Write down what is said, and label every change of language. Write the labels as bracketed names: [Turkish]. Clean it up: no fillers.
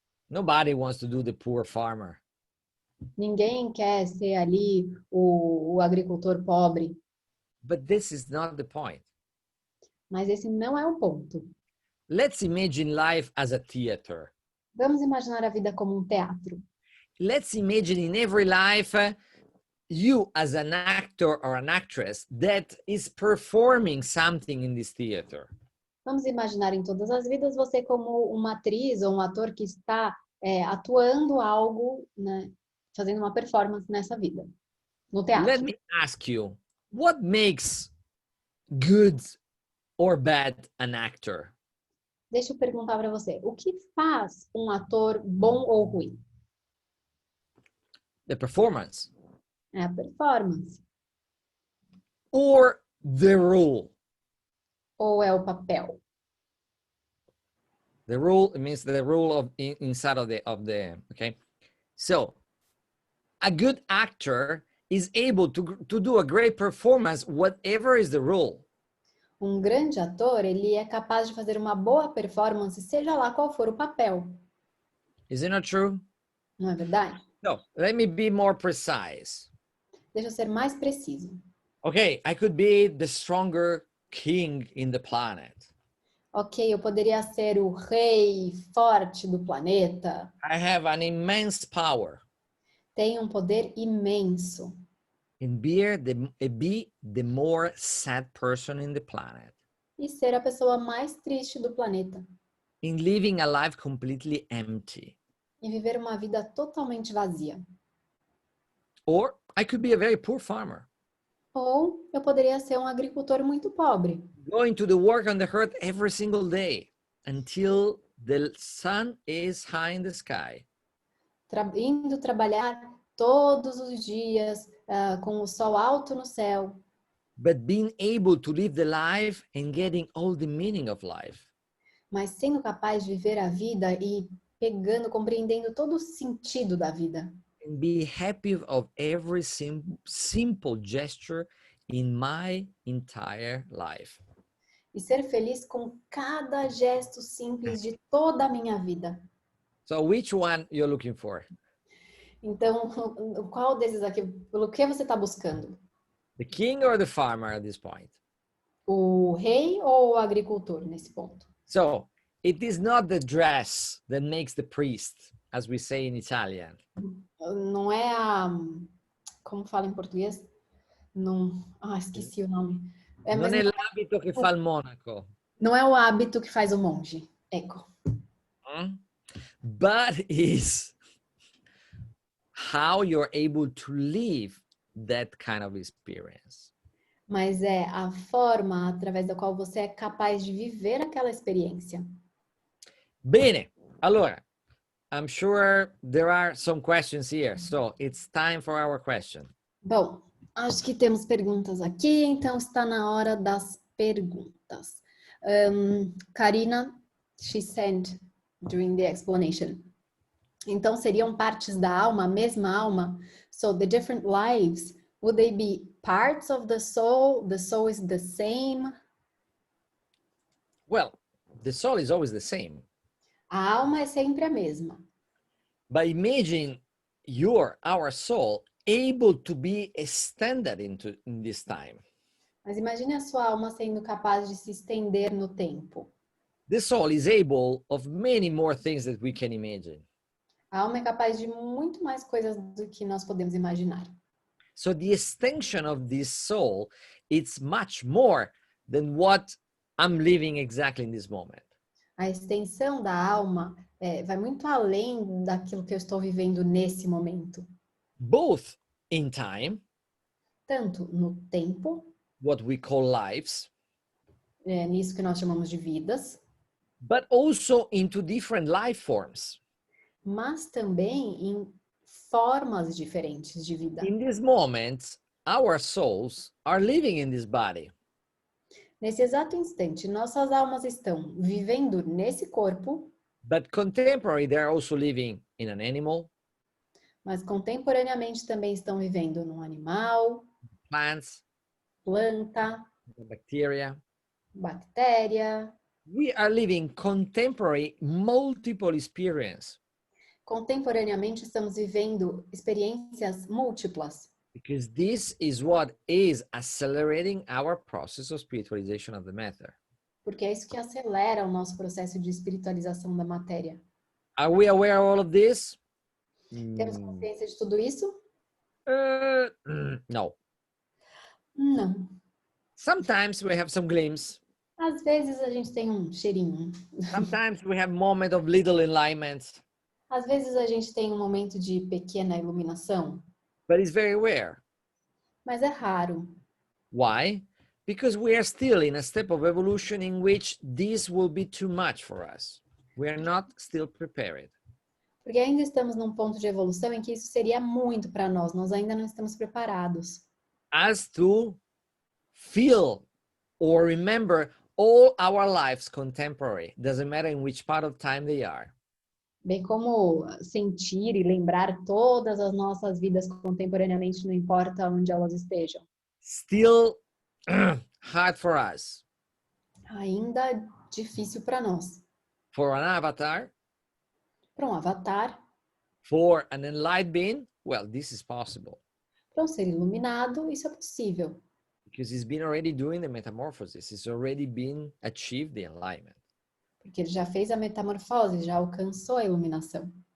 [English] Nobody wants to do the poor farmer. [Portuguese] Ninguém quer ser ali o agricultor pobre. [English] But this is not the point. [Portuguese] Mas esse não é o ponto. [English] Let's imagine life as a theater. [Portuguese] Vamos imaginar a vida como um teatro. [English] Let's imagine in every life you as an actor or an actress that is performing something in this theater. [Portuguese] Vamos imaginar em todas as vidas você como uma atriz ou um ator que está atuando algo, né, fazendo uma performance nessa vida, no teatro. [English] Let me ask you, what makes good or bad an actor? [Portuguese] Deixa eu perguntar para você, o que faz um ator bom ou ruim? [English] The performance. [Portuguese] É a performance. [English] Or the role. [Portuguese] Ou é o papel? [English] The rule means the rule of inside of the okay. So a good actor is able to do a great performance, whatever is the role. [Portuguese] Um grande ator, ele é capaz de fazer uma boa performance, seja lá qual for o papel. [English] Is it not true? [Portuguese] Não é verdade? [English] No, let me be more precise. [Portuguese] Deixa eu ser mais preciso. [English] Okay, I could be the stronger king in the planet. [Portuguese] Ok, eu poderia ser o rei forte do planeta. [English] I have an immense power. [Portuguese] Tenho um poder imenso. [English] And be the more sad person in the planet. [Portuguese] E ser a pessoa mais triste do planeta. [English] In living a life completely empty. [Portuguese] E viver uma vida totalmente vazia. [English] Or I could be a very poor farmer. [Portuguese] Ou eu poderia ser um agricultor muito pobre. [English] Going to the work on the earth every single day until the sun is high in the sky. [Portuguese] Indo trabalhar todos os dias com o sol alto no céu. [English] But being able to live the life and getting all the meaning of life. [Portuguese] Mas sendo capaz de viver a vida e compreendendo todo o sentido da vida. [English] And be happy of every simple gesture in my entire life. [Portuguese] E ser feliz com cada gesto simples de toda a minha vida. [English] So which one you're looking for? [Portuguese] Então, qual desses aqui, pelo que você está buscando? [English] The king or the farmer at this point? [Portuguese] O rei ou o agricultor nesse ponto? [English] So it is not the dress that makes the priest, as we say in Italian. [Portuguese] Não é como fala em português? Não, esqueci o nome. [Italian] Non è l'abito che fa il monaco. [Portuguese] Não é o hábito que faz o monge. [Italian] Ecco. [English] But is how you're able to live that kind of experience. [Portuguese] Mas é a forma através da qual você é capaz de viver aquela experiência. [Italian] Bene. Allora, [English] I'm sure there are some questions here, so it's time for our question. [Portuguese] Bom, acho que temos perguntas aqui, então está na hora das perguntas. [English] Karina, she sent during the explanation. [Portuguese] Então seriam partes da alma, a mesma alma? [English] So the different lives, would they be parts of the soul? The soul is the same? Well, the soul is always the same. [Portuguese] A alma é sempre a mesma. [English] But imagine our soul able to be extended in this time. [Portuguese] Mas imagine a sua alma sendo capaz de se estender no tempo. [English] The soul is able of many more things that we can imagine. [Portuguese] A alma é capaz de muito mais coisas do que nós podemos imaginar. [English] So the extension of this soul, it's much more than what I'm living exactly in this moment. [Portuguese] A extensão da alma vai muito além daquilo que eu estou vivendo nesse momento. [English] Both in time, [Portuguese] Tanto no tempo, [English] what we call lives, [Portuguese] nisso que nós chamamos de vidas, [English] but also into different life forms. [Portuguese] mas também em formas diferentes de vida. [English] In this moment, our souls are living in this body. [Portuguese] Nesse exato instante, nossas almas estão vivendo nesse corpo, [English] But contemporary, they're also living in an animal, [Portuguese] mas contemporaneamente também estão vivendo num animal, [English] plants, [Portuguese] planta, [English] bacteria. [Portuguese] bactéria. [English] We are living contemporary multiple experience. [Portuguese] Contemporaneamente estamos vivendo experiências múltiplas. [English] Because this is what is accelerating our process of spiritualization of the matter. [Portuguese] Porque é isso que acelera o nosso processo de espiritualização da matéria. [English] Are we aware of all of this? [Portuguese] Temos consciência de tudo isso? [English] No. [Portuguese] Não. [English] Sometimes we have some glimpse. [Portuguese] Às vezes a gente tem um cheirinho. [English] Sometimes we have moment of little enlightenment. [Portuguese] Às vezes a gente tem um momento de pequena iluminação. [English] But it's very rare. [Portuguese] Mas é raro. [English] Why? Because we are still in a step of evolution in which this will be too much for us. We are not still prepared. [Portuguese] Porque ainda estamos num ponto de evolução em que isso seria muito para nós. Nós ainda não estamos preparados. [English] As to feel or remember all our lives contemporary. Doesn't matter in which part of time they are. [Portuguese] Bem como sentir e lembrar todas as nossas vidas contemporaneamente, não importa onde elas estejam. [English] Still hard for us. [Portuguese] Ainda difícil para nós. [English] For an avatar, [Portuguese] Para um avatar, [English] for an enlightened being, well, this is possible. [Portuguese] para um ser iluminado, isso é possível. [English] Because he's been already doing the metamorphosis. It's already been achieved the enlightenment. [Portuguese] Porque ele já fez a metamorfose, já alcançou a iluminação.